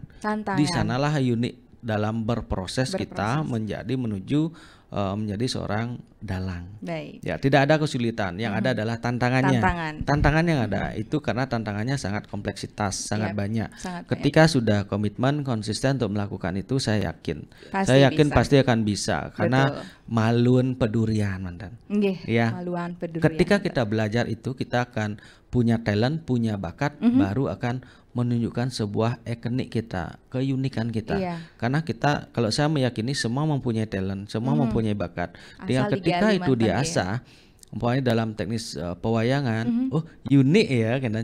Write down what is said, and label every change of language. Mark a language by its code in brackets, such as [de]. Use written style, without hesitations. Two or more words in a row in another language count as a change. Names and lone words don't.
[id] Di sanalah unik dalam berproses kita menuju menjadi seorang dalang. Baik. Ya, tidak ada kesulitan, yang ada adalah tantangannya. Tantangan yang ada itu karena tantangannya sangat kompleksitas, sangat banyak. Ketika sudah komitmen konsisten untuk melakukan itu, saya yakin pasti akan bisa karena [ban] maluan pedurian, [id] mantan. Ya. [ban] Maluan pedurian. [id] Ketika kita belajar itu, kita akan punya talent, punya bakat, baru akan menunjukkan sebuah ikonik kita, keunikan kita. Karena kita, kalau saya meyakini semua mempunyai talent, semua mempunyai bakat. Dengan ketika itu diasah, umpamanya dalam teknis pewayangan, unik ya, kan?